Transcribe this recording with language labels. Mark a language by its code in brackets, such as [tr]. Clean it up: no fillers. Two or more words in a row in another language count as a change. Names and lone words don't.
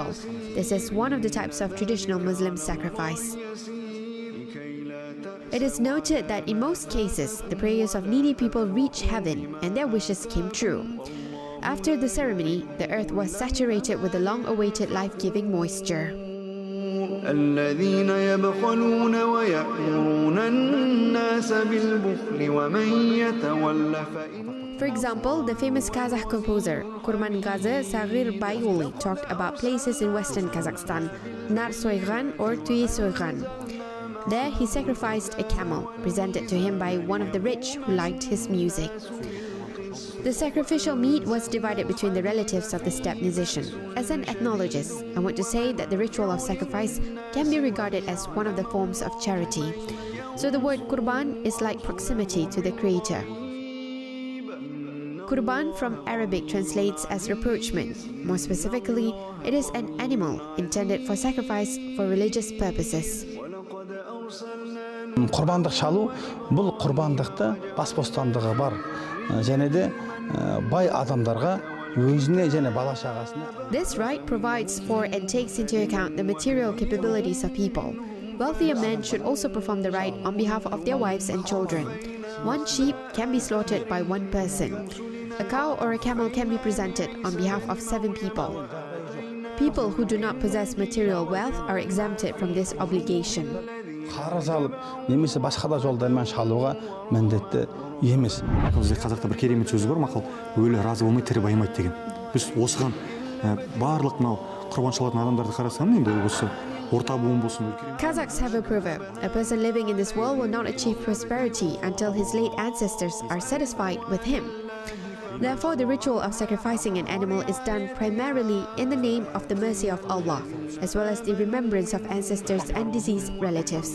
[en] This is one of the types of traditional Muslim sacrifice. It is noted that in most cases, the prayers of needy people reached heaven and their wishes came true. After the ceremony, the earth was saturated with the long-awaited life-giving moisture. [ar] الذين يبخلون ويأمرون الناس بالبخل ومن يتول فإن [en] For example, the famous Kazakh composer Kurban Ait Joly talked about places in western Kazakhstan, Nar Soygan or Tuye Soygan. There he sacrificed a camel, presented to him by one of the rich who liked his music. The sacrificial meat was divided between the relatives of the steppe musician. As an ethnologist, I want to say that the ritual of sacrifice can be regarded as one of the forms of charity. So the word Kurban is like proximity to the Creator. Kurban from Arabic translates as rapprochement. More specifically, it is an animal intended for sacrifice for religious purposes. [kk] Құрбандық шалу, бұл құрбандықты бас бостандығы бар. Және де бай адамдарға өзіне және бала шағасына. [en] This rite provides for and takes into account the material capabilities of people. Wealthier men should also perform the rite on behalf of their wives and children. One sheep can be slaughtered by one person. A cow or a camel can be presented on behalf of 7 people. People who do not possess material wealth are exempted from this obligation. [kk] Қарыз алып, немесе басқа да жолдармен шалуға міндетті емес. Бізде қазақта бір керемет сөз бар, мақал, өлі разы болмай тірі байымайды деген. Біз осыған барлық мынау құрбан шалатын адамдарды қарасам, енді осы орта буын болсын. [en] Kazakhs have a proverb: a person living in this world will not achieve prosperity until his late ancestors are satisfied with him. Therefore, the ritual of sacrificing an animal is done primarily in the name of the mercy of Allah, as well as the remembrance of ancestors and deceased relatives.